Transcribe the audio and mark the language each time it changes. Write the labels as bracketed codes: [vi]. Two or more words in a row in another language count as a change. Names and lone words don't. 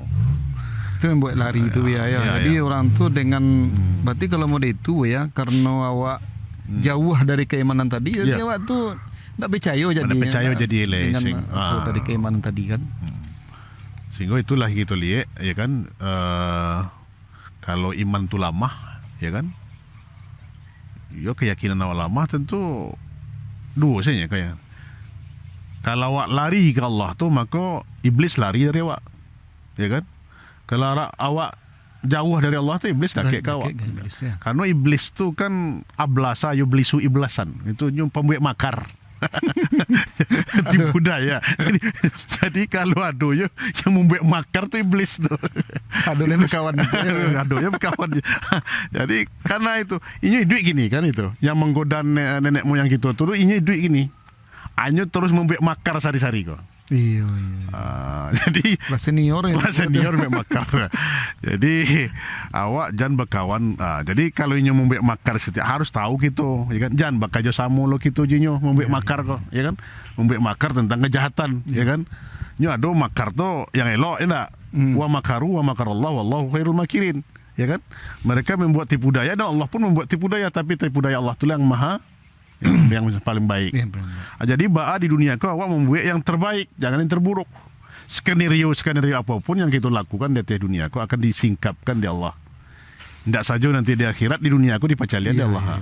[id] Itu yang buat lari itu ya. Jadi orang tu dengan berarti kalau mau itu ya, karena awak jauh dari keimanan tadi, jadi awak tu tak percaya jadi. Tak percaya jadi dengan tadi keimanan tadi kan. Sehingga itulah kita lihat, ya kan? Kalau iman tu lamah, ya kan? Ya keyakinan awak lamah tentu dua saja kayak. Kalau awak lari ke Allah tu, maka iblis lari dari awak, ya kan? Kalau awak jauh dari Allah tu, iblis dakik ke awak. Karena iblis tu kan [ar] أبلس يبلس إبلاسا. [id] Itu pembuat makar, Tipu daya. Jadi kalau aduh yang membuat makar tuh iblis tuh. Aduhnya berkawan. Aduhnya berkawan. Jadi karena itu, ini duit gini kan itu, yang menggoda nenek moyang gitu tuh, ini duit gini. Anyo terus membuat makar sari-sari kok. Iya. Jadi Lah senior ya. senior membuat makar. Jadi awak jangan berkawan. Jadi kalau inyo membuat makar setiap harus tahu gitu, ya kan? Jangan bakajo samu lo gitu jinyo membuat makar kok, ya kan? Membuat makar tentang kejahatan, ya kan? [min] Nyo ado makar tuh yang elok, enggak? [ar] ومكروا ومكر الله والله خير الماكرين, [id] ya kan? Mereka membuat tipu daya dan Allah pun membuat tipu daya, tapi tipu daya Allah itu yang maha yang paling baik. Jadi di dunia kau awak membuat yang terbaik, jangan yang terburuk. Skenario apapun yang kita lakukan di atas dunia kau akan disingkapkan di Allah. Tidak saja nanti di akhirat, di dunia aku dipacalian di Allah.